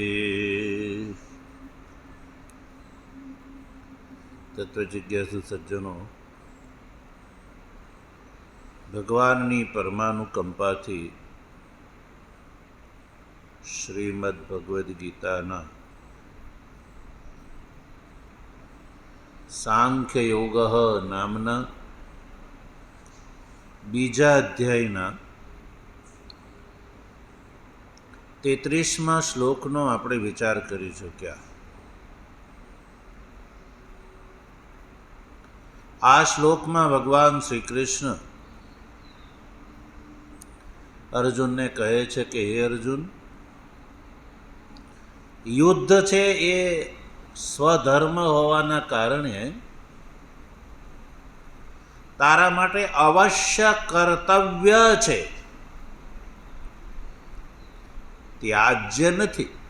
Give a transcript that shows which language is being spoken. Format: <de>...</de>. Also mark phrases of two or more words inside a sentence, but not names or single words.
<hi>तत्वजिज्ञासु सज्जनों,</hi> <gu>ભગવાનની પરમાનુકંપાથી શ્રીમદ્ ભગવદ ગીતાના સાંખ્ય યોગ નામના બીજા અધ્યાયના 33મા શ્લોકનો આપણે વિચાર કરી ચૂક્યા। આ શ્લોકમાં ભગવાન શ્રી કૃષ્ણ અર્જુનને કહે છે કે હે અર્જુન, યુદ્ધ છે એ સ્વધર્મ હોવાના કારણે તારા માટે અવશ્ય કર્તવ્ય છે, ત્યાજ્ય નથી।</gu>